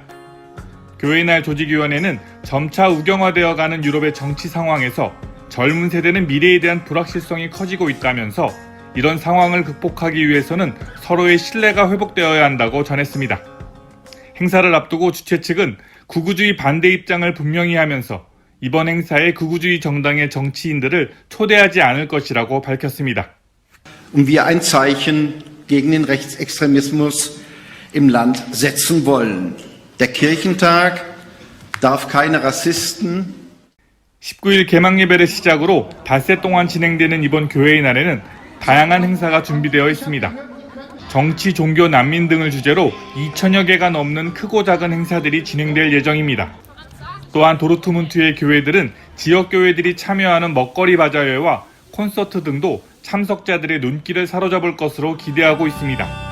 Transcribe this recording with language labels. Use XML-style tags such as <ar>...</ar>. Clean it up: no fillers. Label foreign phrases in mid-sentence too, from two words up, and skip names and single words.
<ko>교회의 날 조직위원회는 점차 우경화되어가는 유럽의 정치 상황에서 젊은 세대는 미래에 대한 불확실성이 커지고 있다면서 이런 상황을 극복하기 위해서는 서로의 신뢰가 회복되어야 한다고 전했습니다. 행사를 앞두고 주최 측은 극우주의 반대 입장을 분명히 하면서 이번 행사에 극우주의 정당의 정치인들을 초대하지 않을 것이라고 밝혔습니다.</ko> <de>wir ein Zeichen gegen den Rechtsextremismus im Land setzen wollen. Der Kirchentag darf keine Rassisten.</de> <ko>19일 개막 예배를 시작으로 닷새 동안 진행되는 이번 교회의 날에는 다양한 행사가 준비되어 있습니다. 정치, 종교, 난민 등을 주제로 2천여 개가 넘는 크고 작은 행사들이 진행될 예정입니다. 또한 도르트문트의 교회들은 지역 교회들이 참여하는 먹거리 바자회와 콘서트 등도 참석자들의 눈길을 사로잡을 것으로 기대하고 있습니다.</ko>